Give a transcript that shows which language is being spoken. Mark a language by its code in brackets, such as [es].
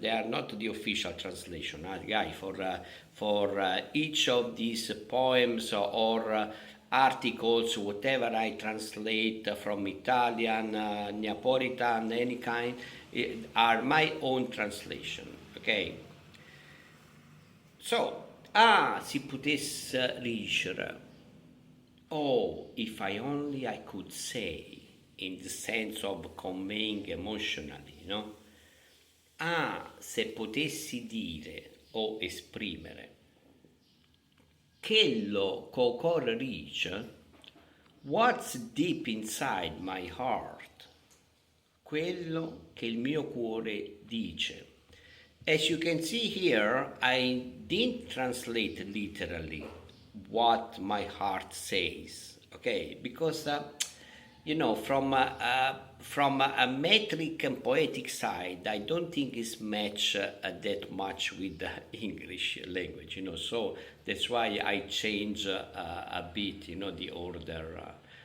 [en] They are not the official translation, guy, for each of these poems or articles, whatever I translate from Italian, Neapolitan, any kind, are my own translation, okay? So, [nap] si potesse dicere, [en] oh, if I could say, in the sense of conveying emotionally, no? [it] Se potessi dire o esprimere quello che cuore dice, [en] what's deep inside my heart, [it] quello che il mio cuore dice. [en] As you can see here, I didn't translate literally what my heart says, okay? Because, from a metric and poetic side, I don't think it's matched that much with the English language, so that's why I change a bit, the order.